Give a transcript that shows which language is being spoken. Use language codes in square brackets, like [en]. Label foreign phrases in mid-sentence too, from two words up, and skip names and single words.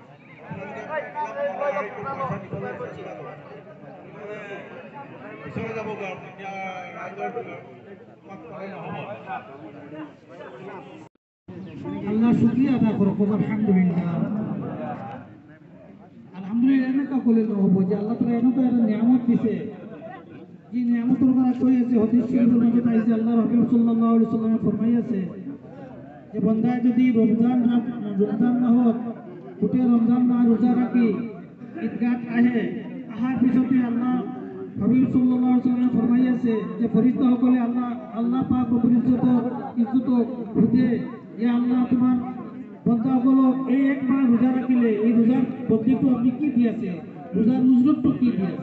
[as] পিছলৈ যাব পাৰোঁ, এতিয়া ৰাইজৰ আল্লাহ শুক্ৰিয়া আদা কৰক। আলহামদুলিল্লাহ, আলহামদুলিল্লাহ এনেকুৱা ক'লে নহ'ব যে আল্লাহ তাআলা এনেকুৱা এটা নিয়ামত দিছে, যি নিয়ামতৰ কথা কৈ আছে। হাদিস [bn] শরীফের মধ্যে পাইছে [as] আল্লাহ রাসূল [ar] صلى الله عليه وسلم [as] ফরমাইছে যে বান্দায় যদি রমজান মাহত গোটেই রমজান মাহ রোজা রাখি ঈদগাহ আহার পিছতে আল্লাহ হাবিব [ar] صلى الله عليه وسلم [as] ফরমাইছে যে ফেরেশতাসকলে আল্লাহ পাক রব্বুল ইজ্জতক সুধে যে আল্লাহ তোমার বান্দাসকলক এই এক মাহ রোজা রাখিলে এই রোজার বদলিটো আপনি কি দিয়েছে, রোজার উজরতটো কি দিয়েছে?